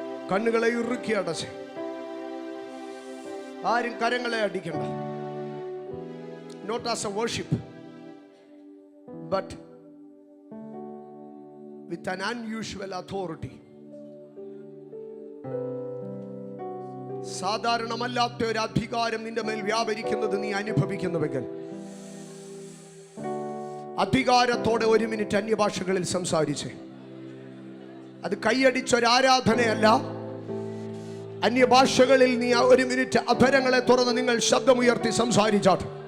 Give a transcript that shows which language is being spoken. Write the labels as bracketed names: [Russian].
[Malayalam] കണ്ണുകളെ ഇറുക്കി അടച്ച്, ആരും കരങ്ങളെ അടിക്കണ്ട. [English] Not as a worship, but with an unusual authority. [Malayalam] സാധാരണമല്ലാത്ത ഒരു അധികാരം നിന്റെ മേൽ വ്യാപരിക്കുന്നത് നീ അനുഭവിക്കുന്നുവെങ്കിൽ അധികാരത്തോടെ 1 മിനിറ്റ് അന്യഭാഷകളിൽ സംസാരിച്ച്. അത് കൈയടിച്ചൊരാരാധനയല്ല. അന്യഭാഷകളിൽ നീ 1 മിനിറ്റ് അധരങ്ങളെ തുറന്ന് നിങ്ങൾ ശബ്ദമുയർത്തി സംസാരിച്ചാട്ട്.